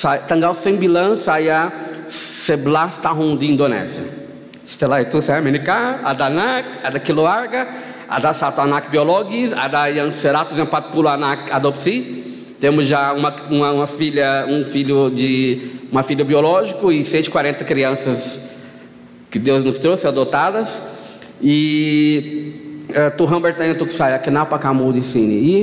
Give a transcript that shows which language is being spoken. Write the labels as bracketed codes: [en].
[id] Tanggal 9 saya 11 tahun di Indonésia. Setelah itu saya menikah, ada anak, ada keluarga, ada 1 anak biologis, ada yang 140 anak adopsi. [pt] Temos já uma filha, uma filha biológico e 140 crianças que Deus nos trouxe adotadas. [id] E Tuhan bertanya untuk saya, kenapa kamu di sini?